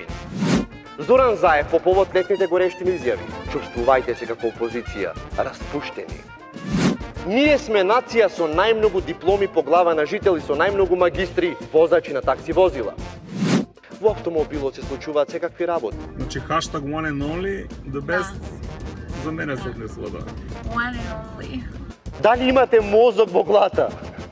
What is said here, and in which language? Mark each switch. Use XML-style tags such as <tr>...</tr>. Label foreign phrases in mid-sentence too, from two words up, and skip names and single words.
<mk>Зоран Заев по повод летните горештини изјави: чувствувајте се како опозиција, распуштени. Ние сме нација со најмногу дипломи по глава на жител и со најмногу магистри возачи на такси возила. Во автомобилот се случуваат секакви работи. Значи хаштаг</mk> <en>one and only, the best,</en> <mk>за мене се однесува да.</mk> <en>One and only.</en> <mk>Дали имате мозок во глата?</mk>